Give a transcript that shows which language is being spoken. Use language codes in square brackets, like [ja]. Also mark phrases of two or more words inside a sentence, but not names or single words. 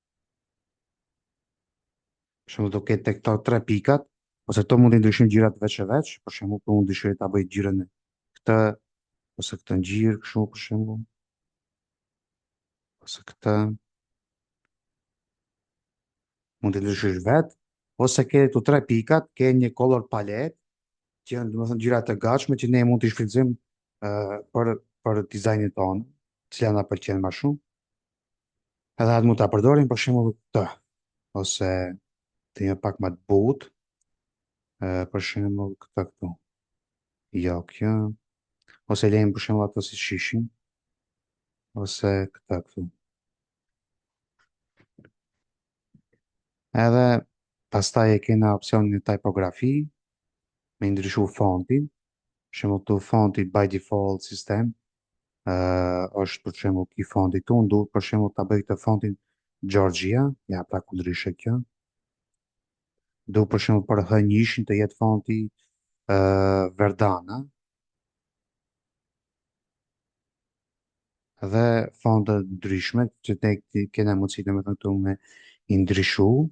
[sq] Për shembull, do ketë tek këto tre pikat, ose këto mund të ndryshojnë ngjyrat veç e veç, për shembull, po unë dëshiroj ta bëj ngjyrën e këtë, ose këtë ngjyrë kështu për shembull, ose këtë, mund të ndryshosh vet, ose ke këtu tre pikat, ke një [en] color palette, [sq] që janë domethënë ngjyra të gatshme që ne mund t'i shfrytëzojmë për dizajnin tonë, cilat na pëlqen më shumë. Edhe atë mund ta përdorim për shembull këtë, ose të një pak më të butë, për shembull këtë këtu. Jo, kjo, ose lejmë për shembull ato si shishin, ose këtë këtu. Edhe pastaj e kena opsionin e typografi, me ndryshu fontin, për shembull këtu fonti [en] by default [sq] system, është për shembull ky fonti këtu, unë duhet për shembull ta bëj këtë fontin Georgia, ja pra ku ndryshe kjo. Duhet për shembull për H1 të jetë fonti Verdana, dhe fonte ndryshme që ne kena mundësi domethënë këtu me i ndryshu.